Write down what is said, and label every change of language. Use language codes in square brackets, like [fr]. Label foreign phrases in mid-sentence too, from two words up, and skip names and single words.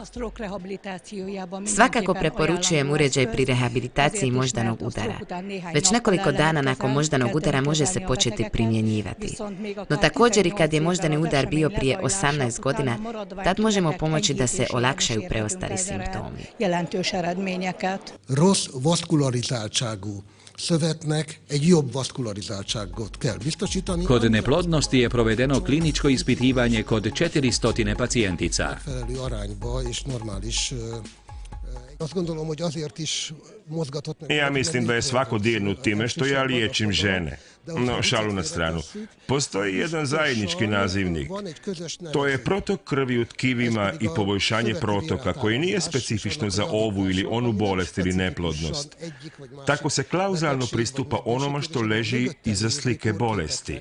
[hr] Svakako preporučujem uređaj pri rehabilitaciji moždanog udara. Već nekoliko dana nakon moždanog udara može se početi primjenjivati. No također i kad je moždani udar bio prije 18 godina, tad možemo pomoći da se olakšaju preostali simptomi. [hu] Rossz vaszkularizáltságú szövetnek egy jobb vaszkularizáltságot kell biztosítani. [hr] Kod neplodnosti je provedeno kliničko ispitivanje kod 400 pacijentica. [hu] Megfelelő arányba és normális. Azt gondolom, hogy azért is mozgatott meg. [hr] Ja mislim da je svako dirnut time što ja liječim žene. No, šalu na stranu. Postoji jedan zajednički nazivnik. To je protok krvi u tkivima i poboljšanje protoka koji nije specifično za ovu ili onu bolest ili neplodnost. Tako se klauzalno pristupa onoma što leži iza slike bolesti.